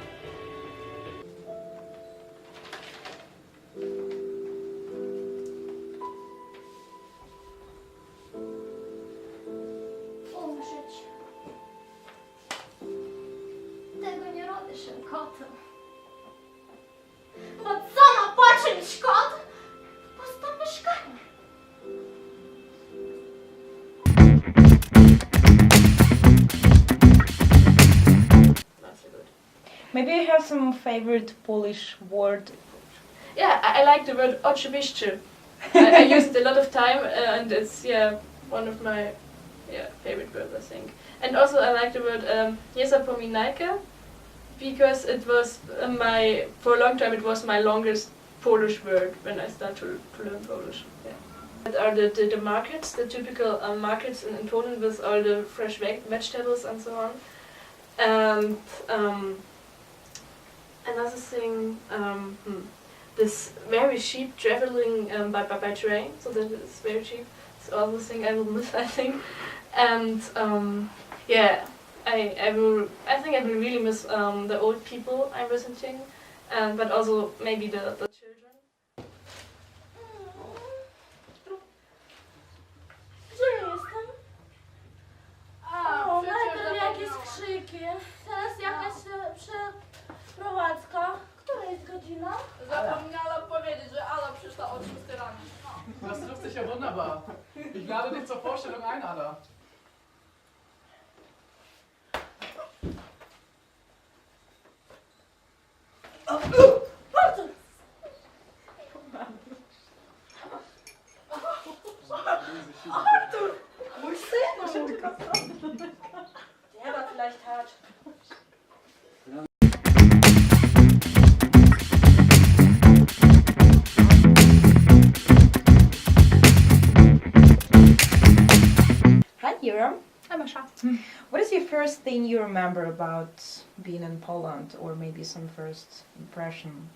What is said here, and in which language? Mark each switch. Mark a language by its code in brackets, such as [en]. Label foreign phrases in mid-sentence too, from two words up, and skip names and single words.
[pl] Umrzeć. Tego nie robię się kotem. Bo co ma począć kot? Puste mieszkanie. [en] Maybe you have some favorite Polish word. Yeah, I like the word oczywiście. I use it a lot of time and it's one of my favorite words, I think. And also I like the word [pl] nie zapominajcie [en] because it was for a long time it was my longest Polish word when I started to learn Polish. Yeah. That are the markets, the typical markets in Poland with all the fresh vegetables and so on. And another thing, this very cheap traveling by train, so that is very cheap. It's also a thing I will miss, I think. And yeah, I think I will really miss the old people I'm visiting, but also maybe the children. [pl] Gdzie jestem? O, najpierw jakieś krzyki, teraz jakaś przeprowadzka. Która jest godzina? Zapomniałam powiedzieć, że Ala przyszła o 6 rano. [de] Das trifft sich ja wunderbar. Ich lade dich zur Vorstellung ein, Ada. [pl] Mój synu! [de] Der war vielleicht hart. [en] Hi, Yura. Hi, Masha. What is your first thing you remember about being in Poland, or maybe some first impression?